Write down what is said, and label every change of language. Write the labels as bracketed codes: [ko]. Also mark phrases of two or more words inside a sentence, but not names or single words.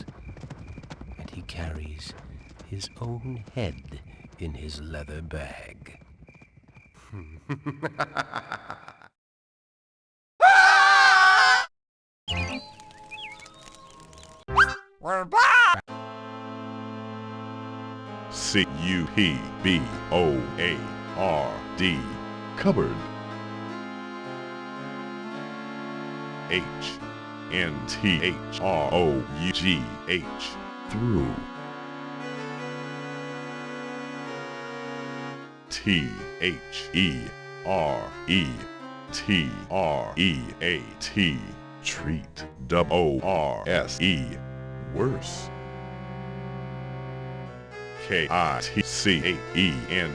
[en] And he carries his own head in his leather bag. We're back! C-U-P-B-O-A-R-D. Cupboard. H-N-T-H-R-O-U-G-H. Through. T-H-E-R-E-T-R-E-A-T. Treat. W-O-R-S-E. Worse. K-I-T-C-H-E-N.